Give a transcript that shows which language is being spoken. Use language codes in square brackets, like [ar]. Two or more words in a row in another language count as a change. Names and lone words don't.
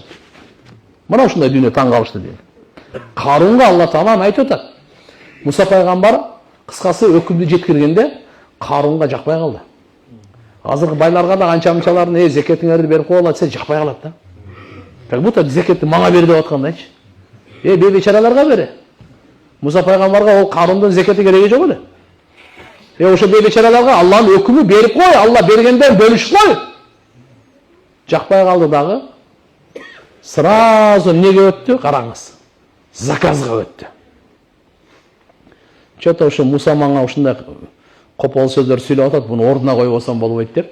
[ky] Мына ушундай дүйнө таң калышты дейт. Карунга Алла Таала айтып атат. Муса пайгамбар кыскасы өкүмдү жеткиргенде Карунга жакпай калды. Азыркы байларга да канча-мынчаларын зекетиңерди берип коелу десе жакпай калат да. [ru] Как будто [ky] зекетти мага бер деп аткандайчы. Бейбечараларга бере. Муса пайгамбарга ол Карундун зекети кереги жок эле. Ошо бейбечараларга Алланын өкүмү берип кой, Алла бергенден бөлүшүп кой. Жакпай калды дагы. Сразу неге өттү? Караңыз. Заказга өттү. Чөтө ошо Муса мага ушундай копол сөздөр сүйлөп атат, буну ордуна коюп койсом болбойт деп.